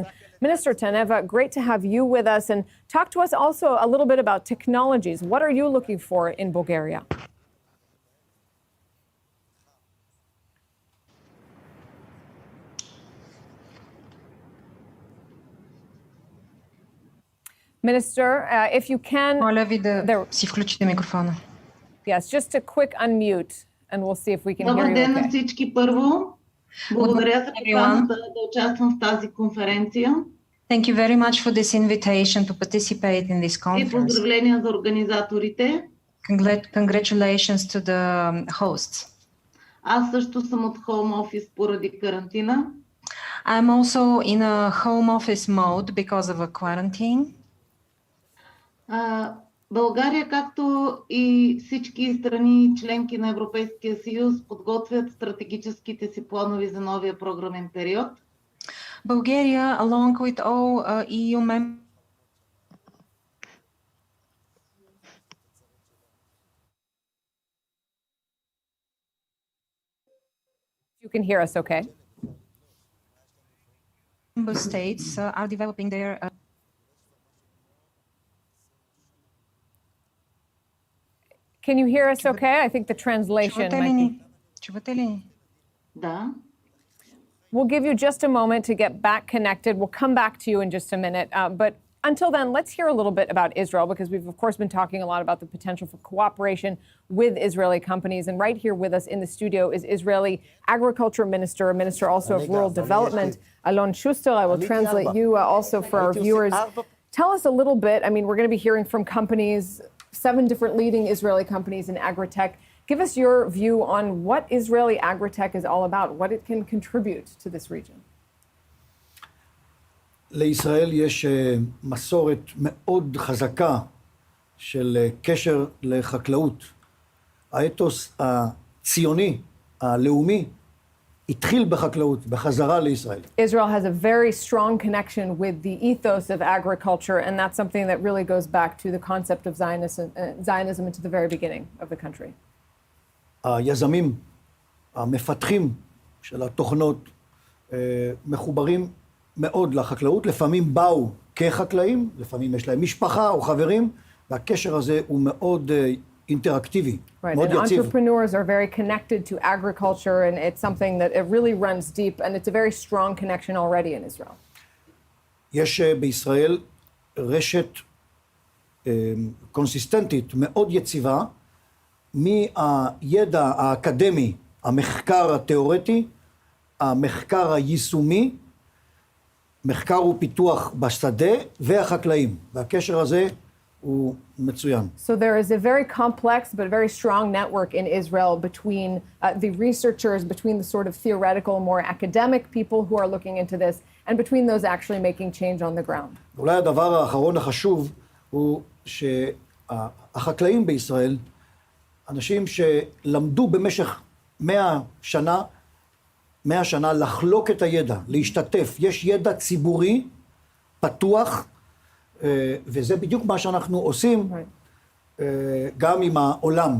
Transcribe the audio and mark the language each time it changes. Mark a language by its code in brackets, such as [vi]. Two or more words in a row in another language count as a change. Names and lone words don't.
[en] Minister Taneva, great to have you with us. And talk to us also a little bit about technologies. What are you looking for in Bulgaria? Minister, if you can... [bg] Моля ви да си включите микрофона. [en] Yes, just a quick unmute and we'll see if we can hear you. [bg] Добър ден на всички първо. Благодаря за поканата да участвам в тази конференция. [en] Thank you very much for this invitation to participate in this conference. [bg] И поздравления за организаторите. [en] Congratulations to the hosts. [bg] Аз също съм от [en] home office [bg] поради карантина. [en] I'm also in a home office mode because of a quarantine. [bg] България, както и всички страни членки на Европейския съюз, подготвят стратегическите си планове за новия програмен период. [en] Bulgaria, along with all EU members, You can hear us okay? Member states are developing their Can you hear us okay? I think the translation might be... [bg] Чувате ли? Да. [en] We'll give you just a moment to get back connected. We'll come back to you in just a minute. But until then, let's hear a little bit about Israel, because we've, of course, been talking a lot about the potential for cooperation with Israeli companies. And right here with us in the studio is Israeli Agriculture Minister, a Minister also of Rural Development, Alon Shuster. I will translate you also for our viewers. Tell us a little bit. I mean, we're going to be hearing from companies, 7 different leading Israeli companies in Agro-Tech. Give us your view on what Israeli Agro-Tech is all about, what it can contribute to this region. [he] לישראל יש מסורת מאוד חזקה של קשר לחקלאות. האתוס הציוני הלאומי התחיל בחקלאות, בחזרה לישראל. [en] Israel has a very strong connection with the ethos of agriculture, and that's something that really goes back to the concept of Zionism into the very beginning of the country. [he] היזמים, המפתחים של התוכנות, מחוברים מאוד לחקלאות, לפעמים באו כחקלאים, לפעמים יש להם משפחה או חברים, והקשר הזה הוא מאוד אינטראקטיבי, מאוד יציב. [en] Entrepreneurs are very connected to agriculture, and it's something that it really runs deep, and it's a very strong connection already in Israel. [he] יש בישראל רשת קונסיסטנטית מאוד יציבה, מהידע האקדמי, המחקר התיאורטי, המחקר היישומי, מחקר ופיתוח בשדה והחקלאים, והקשר הזה הוא מצוין. [en] So there is a very complex but very strong network in Israel between the researchers, between the sort of theoretical, more academic people who are looking into this, and between those actually making change on the ground. [he] אולי הדבר האחרון החשוב הוא שהחקלאים בישראל, אנשים שלמדו במשך 100 שנה לחלוק את הידע, להשתתף. יש ידע ציבורי, פתוח, וזה בדיוק מה שאנחנו עושים גם עם העולם.